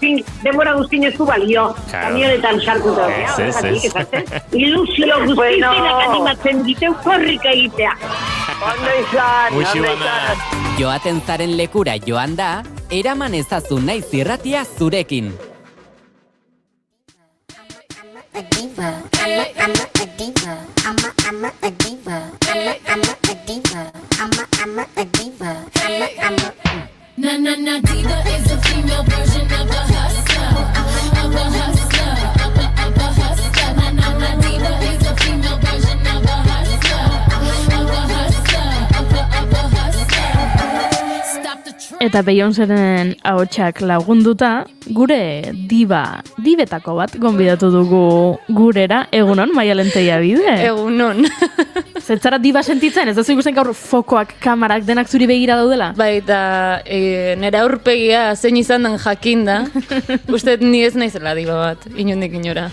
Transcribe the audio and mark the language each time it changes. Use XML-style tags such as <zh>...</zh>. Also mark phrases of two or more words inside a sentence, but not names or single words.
<eu>Denbora guztin ez du balio, kamionetan sartu da. Ilusio guztienak animatzen diteu korrika egitea. Ondo izan. Joaten zaren lekura joan da, eraman ezazu Naiz Irratia zurekin.</eu> <en>Diva is a female version of a hustler, of a hustler, of a hustler. Diva is a female version of a hustler, of a hustler, of a hustler. Stop the train.</en> <eu>Eta Beyoncéren ahotsak lagunduta, gure dibetako bat gonbidatu dugu gurera, egunon, Maialen Teiabide. Egunon. Zetzara diba sentitzen, ez da zu ikusten gaur fokoak, kamarak, denak zuri begira daudela? Bai, eta nire aurpegia zein izan den jakin da, uste ni ez naizela diba bat, inondik inora.</eu>